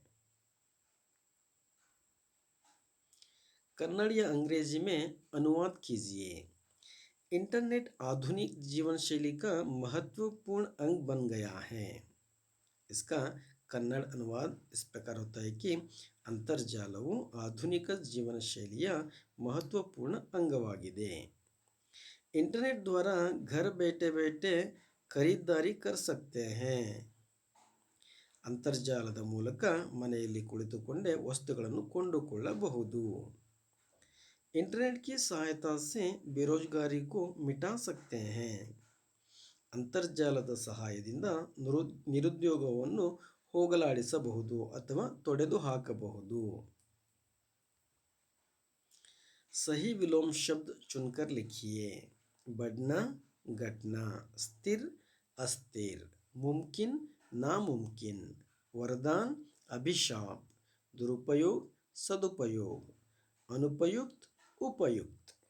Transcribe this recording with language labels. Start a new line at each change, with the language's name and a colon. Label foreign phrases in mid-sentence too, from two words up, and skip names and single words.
Hindi: कन्नड़ या अंग्रेजी में अनुवाद कीजिए। इंटरनेट आधुनिक जीवन शैली का महत्वपूर्ण अंग बन गया है। इसका कन्नड़ अनुवाद इस प्रकार होता है कि
Kannada: ಅಂತರ್ಜಾಲವು ಆಧುನಿಕ ಜೀವನ ಶೈಲಿಯ ಮಹತ್ವಪೂರ್ಣ ಅಂಗವಾಗಿದೆ।
Hindi: इंटरनेट द्वारा घर बैठे बैठे खरीदारी कर सकते हैं।
Kannada: ಅಂತರ್ಜಾಲದ ಮೂಲಕ ಮನೆಯಲ್ಲಿ ಕುಳಿತುಕೊಂಡೇ ವಸ್ತುಗಳನ್ನು ಕೊಂಡುಕೊಳ್ಳಬಹುದು।
Hindi: इंटरनेट की सहायता से बेरोजगारी को मिटा सकते हैं।
Kannada: ಅಂತರ್ಜಾಲದ ಸಹಾಯದಿಂದ ನಿರುದ್ಯೋಗವನ್ನು ಹೋಗಲಾಡಿಸಬಹುದು ಅಥವಾ ತೊಡೆದು ಹಾಕಬಹುದು।
Hindi: सही विलोम शब्द चुनकर लिखिए। बढ़ना, घटना, स्थिर, अस्थिर, मुमकिन, नामुमकिन, वरदान, अभिशाप, दुरुपयोग, सदुपयोग, अनुपयुक्त, उपयुक्त।